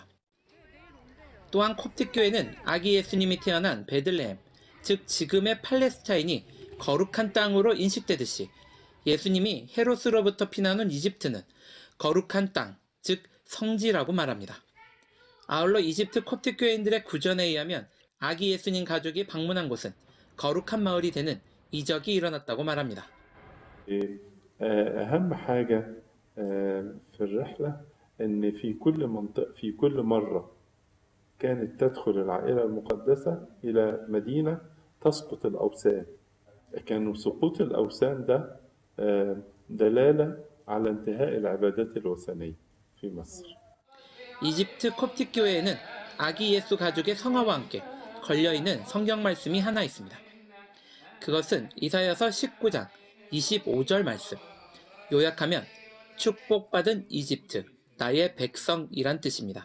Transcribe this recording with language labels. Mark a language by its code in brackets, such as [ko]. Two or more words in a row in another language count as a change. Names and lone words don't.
[ko] 또한 콥틱교회는 아기 예수님이 태어난 베들레헴, 즉 지금의 팔레스타인이 거룩한 땅으로 인식되듯이 예수님이 헤롯으로부터 피난 온 이집트는 거룩한 땅, 즉 성지라고 말합니다. 아울러 이집트 콥틱교회인들의 구전에 의하면 아기 예수님 가족이 방문한 곳은 거룩한 마을이 되는 이적이 일어났다고 말합니다. [ar] أهم حاجة في الرحلة إن في كل مرة كانت تدخل العائلة المقدسة إلى مدينة تسقط الأوثان. كان سقوط الأوثان ده دلالة على انتهاء العبادات الوثنية في مصر. [ko] 이집트 콥틱 교회에는 아기 예수 가족의 성화와 함께 걸려있는 성경 말씀이 하나 있습니다. 그것은 이사야서 19장 25절 말씀. 요약하면 축복받은 이집트, 나의 백성이란 뜻입니다.